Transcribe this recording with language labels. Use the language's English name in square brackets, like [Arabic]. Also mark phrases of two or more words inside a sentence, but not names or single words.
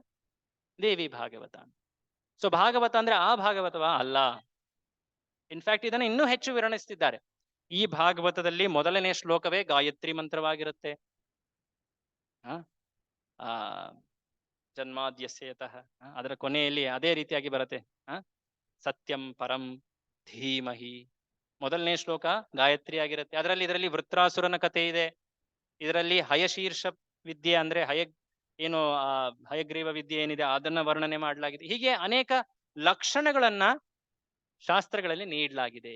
[Kannada] ದೇವಿ ಭಾಗವತ. ಸೊ ಭಾಗವತ ಅಂದ್ರೆ ಆ ಭಾಗವತವಾ? ಅಲ್ಲ. ಇನ್ಫ್ಯಾಕ್ಟ್ ಇದನ್ನ ಇನ್ನೂ ಹೆಚ್ಚು ವಿವರಿಸ್ತಿದ್ದಾರೆ. ಈ ಭಾಗವತದಲ್ಲಿ ಮೊದಲನೇ ಶ್ಲೋಕವೇ ಗಾಯತ್ರಿ ಮಂತ್ರವಾಗಿರುತ್ತೆ. ಜನ್ಮಾದ್ಯಸ್ಯತಃ, ಅದರ ಕೊನೆಯಲ್ಲಿ ಅದೇ ರೀತಿಯಾಗಿ ಬರುತ್ತೆ. [Sanskrit] ಸತ್ಯಂ ಪರಂ ಧೀಮಹಿ, [Kannada] ಮೊದಲನೇ ಶ್ಲೋಕ ಗಾಯತ್ರಿ ಆಗಿರುತ್ತೆ. ಇದರಲ್ಲಿ ವೃತ್ರಾಸುರನ ಕಥೆ ಇದೆ. ಇದರಲ್ಲಿ ಹಯಶೀರ್ಷ ವಿದ್ಯೆ ಅಂದ್ರೆ ಹಯಗ್ರೀವ ವಿದ್ಯೆ ಏನಿದೆ ಅದನ್ನ ವರ್ಣನೆ ಮಾಡಲಾಗಿದೆ. ಹೀಗೆ ಅನೇಕ ಲಕ್ಷಣಗಳನ್ನ ಶಾಸ್ತ್ರಗಳಲ್ಲಿ ನೀಡಲಾಗಿದೆ.